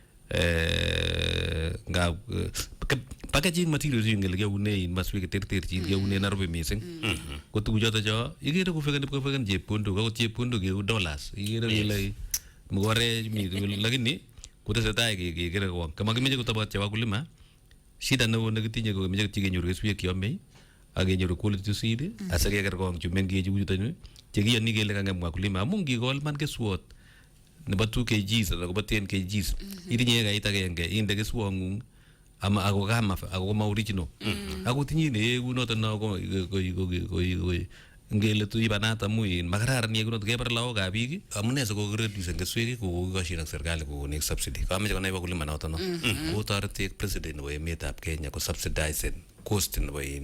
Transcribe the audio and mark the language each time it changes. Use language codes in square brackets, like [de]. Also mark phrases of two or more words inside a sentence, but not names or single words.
[kln] ngap [en] packaging materials [kln] ngele keune maswek terterchin keune Nairobi mising ko tuguchoto cho ikere kofeken chepkondok akot chepkondok keu dollars ikere kele mokore mi lakini kotesetai kekere kowong kamakimeche kotobot chebo wakulima. Shida neo nekitinye ko kemeche kenyoru keswek cheyomei ak kenyoru [en] quality seed [kln] asikeker kong chu mengech chuton chekiyoni kele kang'em wakulima amu ngikol man keswot nebo 2 kgs anan kobo 10 kgs itinye ekait agenge inde keswong'ung ama ako ma original ako tinye ne kunoto no ngele tu ibanata muin makararan ye kunot kebar lao ga biik amune se ko reduce keswek ko kokashin ak serikali ko ne subsidy kameche konai wakulima noto no ko toreti president nebo emetab Kenya ko [en] subsidize cost [kln] nebo